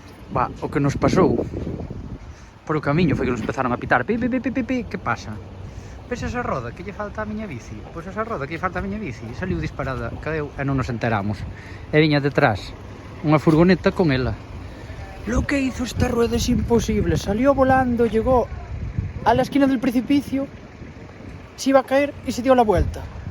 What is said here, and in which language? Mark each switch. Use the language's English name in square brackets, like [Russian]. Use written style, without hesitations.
[Galician] Va, o que nos pasou por o camiño foi que nos empezaron a pitar pi, que pasa? Ves esa roda que lle falta a miña bici? Pois esa roda que lle falta a miña bici saliu disparada, cadeu e non nos enteramos. E viña detrás unha furgoneta con ela. [Spanish] Lo que hizo esta rueda es imposible, salió volando, llegó a la esquina del precipicio, se iba a caer y se dio la vuelta.